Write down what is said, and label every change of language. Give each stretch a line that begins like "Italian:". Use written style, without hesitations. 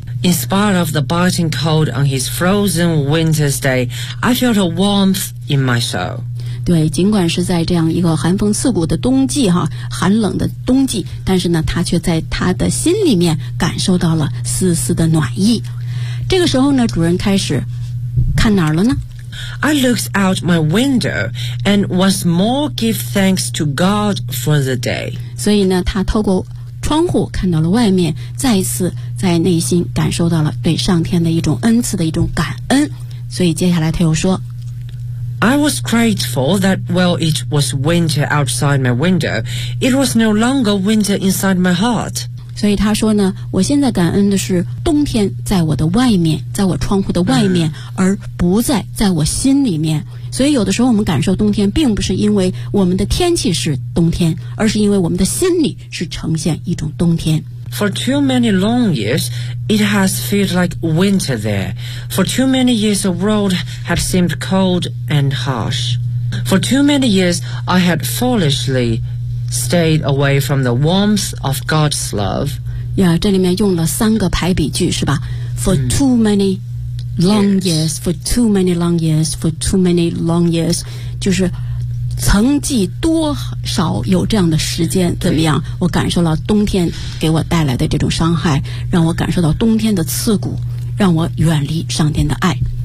English: In spite of the biting cold on his frozen winter's day, I felt a warmth in my soul.
Chinese: 对，尽管是在这样一个寒风刺骨的冬季哈，寒冷的冬季，但是呢，他却在他的心里面感受到了丝丝的暖意。这个时候呢，主人开始看哪儿了呢？
English: I looked out my window and once more give thanks to God for the day.
Chinese: 所以呢，他透过窗户看到了外面，再一次在内心感受到了对上天的一种恩赐的一种感恩。所以接下来他又说
English: I was grateful that while it was winter outside my window, it was no longer winter inside my heart.
Chinese: 所以他说呢，我现在感恩的是冬天在我的外面，在我窗户的外面，而不再在我心里面。所以有的时候我们感受冬天并不是因为我们的天气是冬天，而是因为我们的心里是呈现一种冬天。
English: For too many long years, it has felt like winter there. For too many years, the world had seemed cold and harsh. For too many years, I had foolishly stayed away from the warmth of God's love.
Chinese: Yeah, 这里面用了三个排比句，是吧？ For too many long years, for too many long years, for too many long years, 就是曾记多少有这样的时间，怎么样，我感受到冬天给我带来的这种伤害，让我感受到冬天的刺骨，让我远离上天的爱。